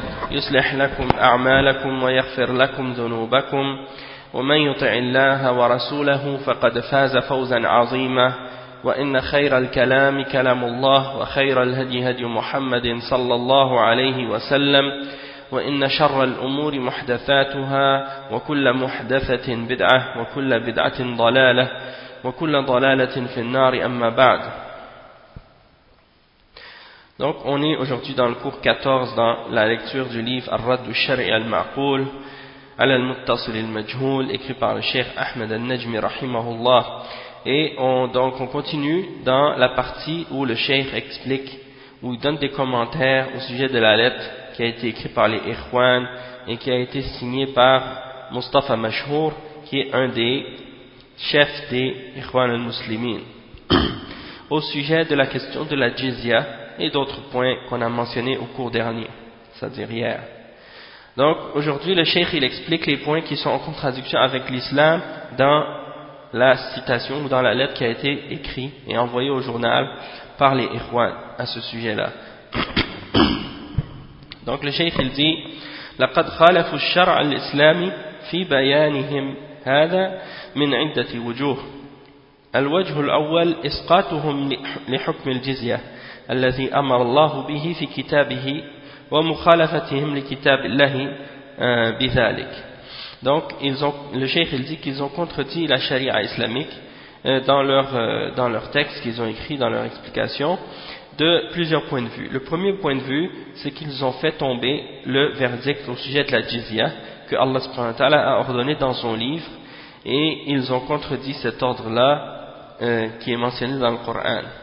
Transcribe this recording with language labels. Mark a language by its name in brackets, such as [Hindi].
[Arabic] يصلح لكم أعمالكم ويغفر لكم ذنوبكم ومن يطع الله ورسوله فقد فاز فوزا عظيما وإن خير الكلام كلام الله وخير الهدي هدي محمد صلى الله عليه وسلم وإن شر الأمور محدثاتها وكل محدثة بدعة وكل بدعة ضلالة وكل ضلالة في النار أما بعد. [French] Donc on est aujourd'hui dans le cours 14 dans la lecture du livre Ar-Radd al-Shar'i al-Ma'qul Al-Muttasil al-Majhul, écrit par le Cheikh Ahmed al-Najmi rahimahullah. Et on continue dans la partie où le Cheikh explique, où il donne des commentaires au sujet de la lettre qui a été écrite par les Ikhwan et qui a été signée par Mustafa Mashhour, qui est un des chefs des Ikhwan al-Muslimin, au sujet de la question de la jizya et d'autres points qu'on a mentionnés au cours dernier, c'est-à-dire hier. Donc aujourd'hui le cheikh il explique les points qui sont en contradiction avec l'islam dans la citation ou dans la lettre qui a été écrite et envoyée au journal par les Ikhwan à ce sujet-là. Donc le cheikh il dit [Arabic] لقد خالف الشرع الإسلامي في بيانهم هذا من عدة وجوه. الوجه الأول إسقاطهم لحكم الجزية الذي أمر الله به في كتابه ومخالفتهم لكتاب الله بذلك. [French] Donc ils ont, le cheikh il dit qu'ils ont contredit la charia islamique dans leur texte qu'ils ont écrit dans leur explication de plusieurs points de vue. Le premier point de vue, c'est qu'ils ont fait tomber le verdict au sujet de la jizya que Allah subhanahu wa ta'ala a ordonné dans son livre, et ils ont contredit cet ordre-là qui est mentionné dans le Coran.